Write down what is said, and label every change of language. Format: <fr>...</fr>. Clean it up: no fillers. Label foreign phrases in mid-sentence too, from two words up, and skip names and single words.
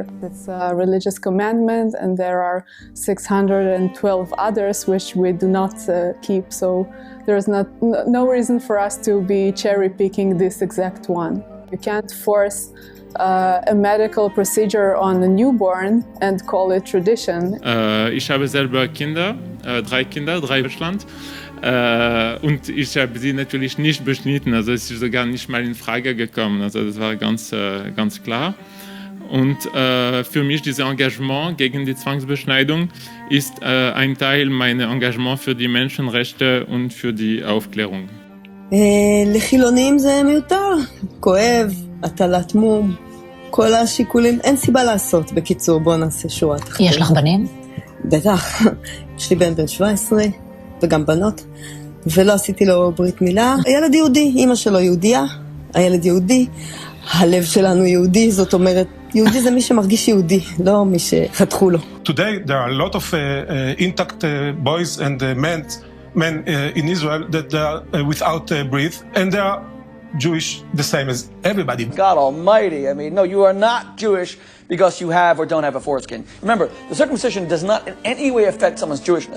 <en>It's a religious commandment, and there are 612 others which we do not keep, so there's no reason for us to be cherry-picking this exact one. You can't force a medical procedure on a newborn and call it tradition.</en> <de>Ich habe selber Kinder, 3 Kinder, 3 in Deutschland. Und ich habe sie natürlich nicht beschnitten, also es ist sogar nicht mal in Frage gekommen, also das war ganz klar. Und für mich dieses Engagement gegen die Zwangsbeschneidung ist ein Teil meiner Engagement für die Menschenrechte und für die Aufklärung.</de> <he>לחילונים זה מיותר, כואב, הטלת מום, כל השיקולים, אין סיבה לעשות. בקיצור, בוא נעשה שורה תחתונה. יש לך בנים? בטח, יש לי בן 17 וגם בנות, ולא עשיתי לו ברית מילה. הילד יהודי, אמא שלו יהודייה, הילד יהודי, הלב שלנו יהודי, זאת אומרת, יהודי זה מי שמרגיש יהודי, לא מי שחתכו לו.</he> <en>Today there are a lot of intact boys and men in Israel that they are without breath, and they are Jewish the same as everybody. God Almighty, I mean, no, you are not Jewish because you have or don't have a foreskin. Remember, the circumcision does not in any way affect someone's Jewishness.</en>